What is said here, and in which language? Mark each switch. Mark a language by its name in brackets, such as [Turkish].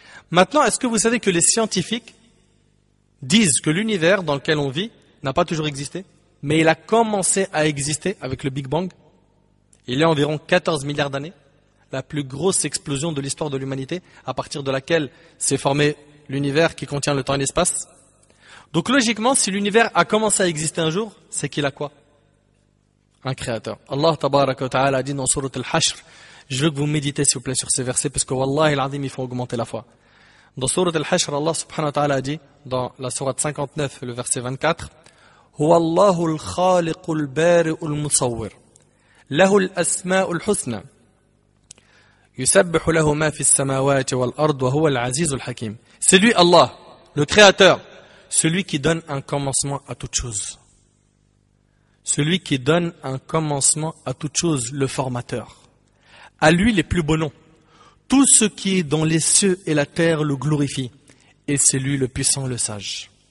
[French] Maintenant, est-ce que vous savez que les scientifiques disent que l'univers dans lequel on vit n'a pas toujours existé, mais il a commencé à exister avec le Big Bang, il y a environ 14 milliards d'années, la plus grosse explosion de l'histoire de l'humanité, à partir de laquelle s'est formé l'univers qui contient le temps et l'espace. Donc logiquement, si l'univers a commencé à exister un jour, c'est qu'il a quoi? Un créateur. Allah tabaraka wa ta'ala a dit dans Surat al-Hashr, je veux que vous méditez s'il vous plaît sur ces versets, parce que wallahi al-azim, il faut augmenter la foi. Dans Surat al-Hashr, Allah subhanahu wa ta'ala a dit, dans la Surat 59, le verset 24, [Arabic] هو الله الخالق البارئ المصور له الأسماء الحسنى يسبح له ما في السماوات والأرض وهو العزيز الحكيم. [French] C'est lui Allah, le créateur, celui qui donne un commencement à toute chose. Celui qui donne un commencement à toute chose, le formateur. À lui les plus beaux noms. Tout ce qui est dans les cieux et la terre le glorifie. Et c'est lui le puissant, le sage.